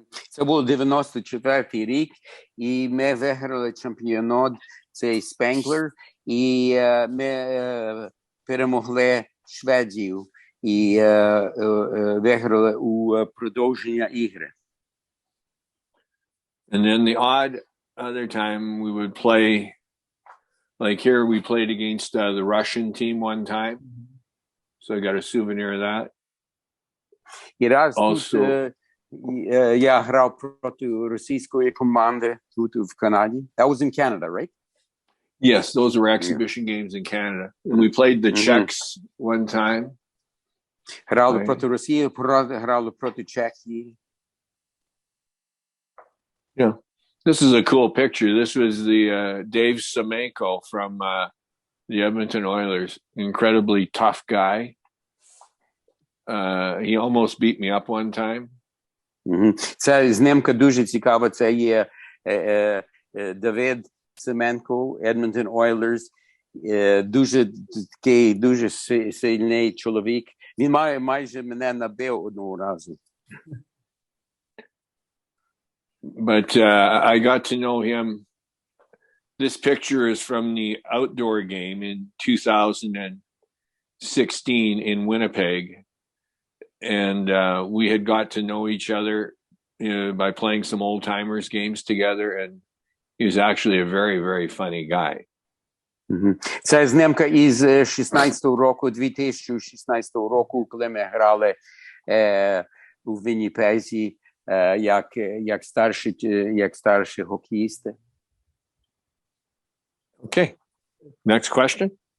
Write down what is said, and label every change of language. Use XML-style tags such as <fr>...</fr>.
<uk>Це був 94-й рік, і ми виграли чемпіонат цей Spangler, і ми перемогли Швецію і виграли у продовження ігри.</uk> <en>And then the odd other time we would play, like here we played against the Russian team one time. So I got a souvenir of that.</en> <uk>І раз</uk> <en>Also,</en> <uk>тут я грав проти російської команди тут в Канаді.</uk> <en>That was in Canada, right? Yes, those were exhibition games in Canada. And we played the Czechs one time. Грали проти Росії, грали проти Чехії. Yeah. This is a cool picture. This was the Dave Semenko from the Edmonton Oilers. Incredibly tough guy. He almost beat me up one time.</en> <uk>Це знімка дуже цікава. Це є Давид Семенко, Edmonton Oilers. Дуже такий, дуже сильний чоловік. Він майже мене набив одного разу.</uk> <en>But I got to know him. This picture is from the outdoor game in 2016 in Winnipeg. And we had got to know each other by playing some old timers games together. And he was actually a very, very funny guy.</en> <uk>Це знімка із 16-го року, 2016 року, коли ми грали у Вінніпезі як старші хокеїсти.</uk> <en>Okay. Next question.</en>